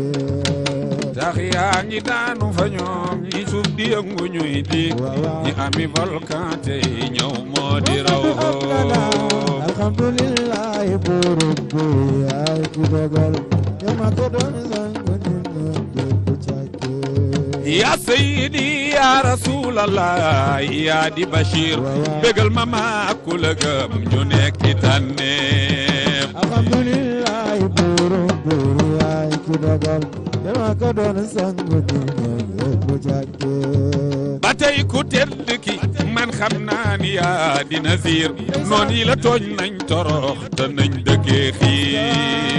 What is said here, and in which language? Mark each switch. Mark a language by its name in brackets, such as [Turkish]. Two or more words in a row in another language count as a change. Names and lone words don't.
[Wolof] tax yaa ngi daanu fa ñoom ñi suuf di yëngu ñuy di ñi ami volcan tey ñëw moo di raw alhamdulillah buuru buur yaay ki dogal yàlla ka doon sang nit ñépp jàkke [Arabic] يا سيدي يا رسول الله [Wolof] ya di bashir bégal ma ku la gëm ñu nekk ci tànneef alhamdulillah buuru buur yaay ki dogal yàlla ka doon sang nit ñépp jàkke ba tey ku tedd ki man xam naa ni yaa di Nazir noon yi la tooñ nañ torox te nañ dëkkee xiif